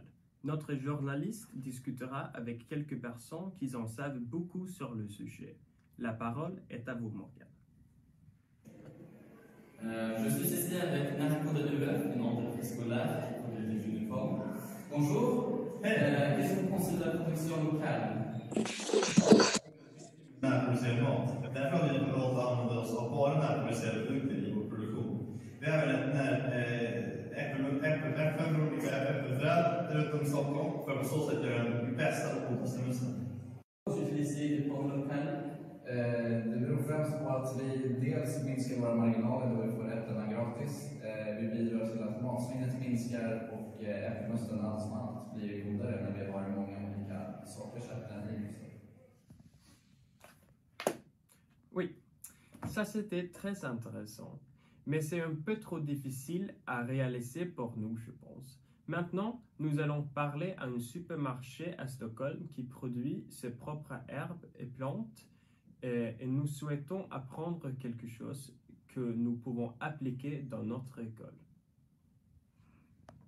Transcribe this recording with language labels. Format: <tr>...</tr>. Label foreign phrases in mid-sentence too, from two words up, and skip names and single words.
<fr>Notre journaliste discutera avec quelques personnes qui en savent beaucoup sur le sujet. La parole est à vous, Morgane. Je suis ici avec Narco de UF, une entreprise scolaire qui produit des uniformes. Bonjour. Qu'est-ce que vous pensez de la production locale?</fr> <sv>Därför har vi valt att använda oss av bara närproducerade produkter i vår produktion. Vi har även äppelträd runt om Stockholm för att på så sätt göra den bästa och godaste mussen.</sv> <fr>Utiliser des pommes locales.</fr> <sv>Det beror främst på att vi dels minskar våra marginaler då vi får äpplena gratis. Vi bidrar till att matsvinnet minskar och äppelmusten allt som allt blir godare när vi har många olika sorters äpplen i.</sv> <fr>Oui, ça c'était très intéressant, mais c'est un peu trop difficile à réaliser pour nous, je pense. Maintenant, nous allons parler à un supermarché à Stockholm qui produit ses propres herbes et plantes et nous souhaitons apprendre quelque chose que nous pouvons appliquer dans notre école.</fr>